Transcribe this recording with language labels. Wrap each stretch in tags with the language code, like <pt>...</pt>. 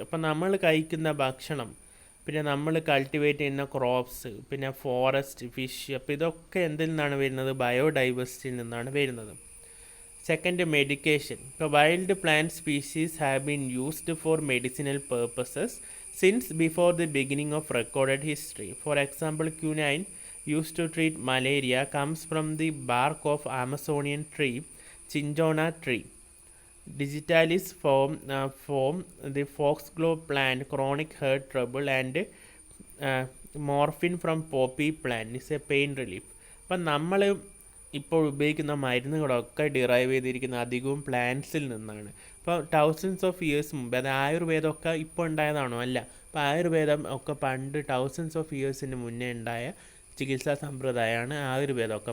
<ml>അപ്പോൾ നമ്മൾ കഴിക്കുന്ന ഭക്ഷണം, പിന്നെ നമ്മൾ കൾട്ടിവേറ്റ് ചെയ്യുന്ന ക്രോപ്സ്, പിന്നെ ഫോറസ്റ്റ്, ഫിഷ്, അപ്പോൾ ഇതൊക്കെ എന്തിൽ നിന്നാണ് വരുന്നത്, ബയോഡൈവേഴ്സിറ്റിയിൽ നിന്നാണ് വരുന്നത്.</ml> <en>Second, medication. ഇപ്പോൾ wild plant species have been used for medicinal purposes since before the beginning of recorded history. For example, quinine used to treat malaria comes from the bark of Amazonian tree Cinchona tree. Digitalis form the foxglove plant chronic heart trouble, and morphine from poppy plant is a pain relief.</en> <ml>അപ്പം നമ്മൾ ഇപ്പോൾ ഉപയോഗിക്കുന്ന മരുന്നുകളൊക്കെ derive ചെയ്തിരിക്കുന്ന അധികവും പ്ലാന്റ്സിൽ നിന്നാണ്. ഇപ്പോൾ thousands of years മുമ്പ്, അത് ആയുർവേദമൊക്കെ ഇപ്പോൾ ഉണ്ടായതാണോ? അല്ല. അപ്പോൾ ആയുർവേദം ഒക്കെ പണ്ട് തൗസൻഡ്സ് ഓഫ് ഇയേഴ്സിന് മുന്നേ ഉണ്ടായ ചികിത്സാ സമ്പ്രദായമാണ് ആയുർവേദമൊക്കെ.</ml>